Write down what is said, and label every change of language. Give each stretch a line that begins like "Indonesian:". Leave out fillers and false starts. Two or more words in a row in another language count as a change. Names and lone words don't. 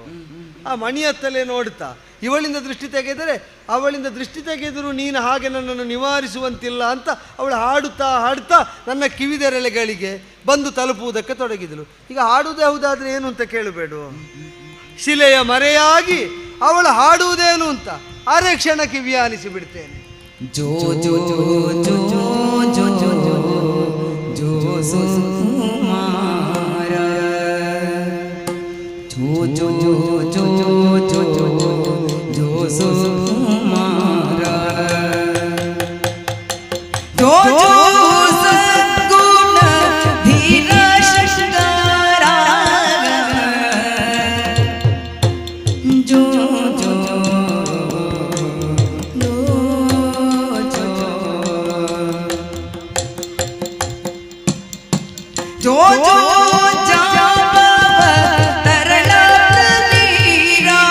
Kannada: ಆ ಮಣಿಯತ್ತಲೇ ನೋಡ್ತಾ ಇವಳಿಂದ ದೃಷ್ಟಿ ತೆಗೆದರೆ ಅವಳಿಂದ ದೃಷ್ಟಿ ತೆಗೆದರೂ ನೀನು ಹಾಗೆ ನನ್ನನ್ನು ನಿವಾರಿಸುವಂತಿಲ್ಲ ಅಂತ ಅವಳು ಹಾಡುತ್ತಾ ಹಾಡುತ್ತಾ ನನ್ನ ಕಿವಿದೆರಳೆಗಳಿಗೆ ಬಂದು ತಲುಪುವುದಕ್ಕೆ ತೊಡಗಿದಳು. ಈಗ ಹಾಡುವುದೇ ಹೌದಾದ್ರೆ ಏನು ಅಂತ ಕೇಳಬೇಡ. ಶಿಲೆಯ ಮರೆಯಾಗಿ ಅವಳು ಹಾಡುವುದೇನು ಅಂತ ಅರೆ ಕ್ಷಣ ಕಿವಿಯಾನಿಸಿ ಬಿಡ್ತೇನೆ. ಜೋ ಜೋ ಜೋ ಜೋ ಜೋ ಜೋ ಜೋ ಸುಮಾರ ಜೋ ಜೋ ಜೋ ಜೋ ಜೋ ಜೋ ಸುಮಾರ ಜೋ ಜೋ ಸದ್ಗುಣ ಧೀರ ಶೃಂಗಾರ ಜೋ ಜೋ ಜೋ ಜೋ ಜಾಬವ ತರಳ ನೀರ